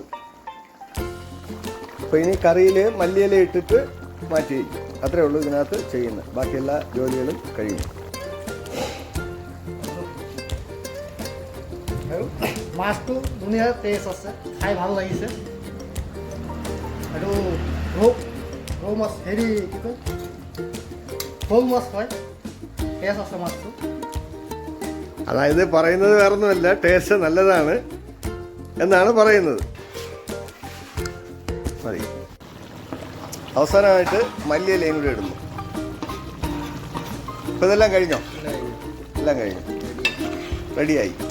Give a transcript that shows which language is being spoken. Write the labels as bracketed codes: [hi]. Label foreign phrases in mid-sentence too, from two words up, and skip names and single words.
[ml] അപ്പോൾ ഇനി കറിയിൽ മല്ലിയില ഇട്ടിട്ട് മാറ്റി വയ്ക്കും. അത്രേ ഉള്ളൂ ഇതിനകത്ത് ചെയ്യുന്നത്. ബാക്കി എല്ലാ ജോലികളും കഴിയും. [as] মাছটো ধুনীয়া টেষ্ট আছে, খাই ভাল লাগিছে। আৰু ৰৌ মাছ হেৰি কি কয় শ'ল মাছ হয়, টেষ্ট আছে মাছটো। [ml] അതായത് പറയുന്നത് വേറൊന്നുമല്ല, ടേസ്റ്റ് നല്ലതാണ് എന്നാണ് പറയുന്നത്. മതി. അവസാനമായിട്ട് മല്ലിയിലയും കൂടി ഇടുന്നു. ഇപ്പം ഇതെല്ലാം കഴിഞ്ഞോ? എല്ലാം കഴിഞ്ഞു, റെഡിയായി.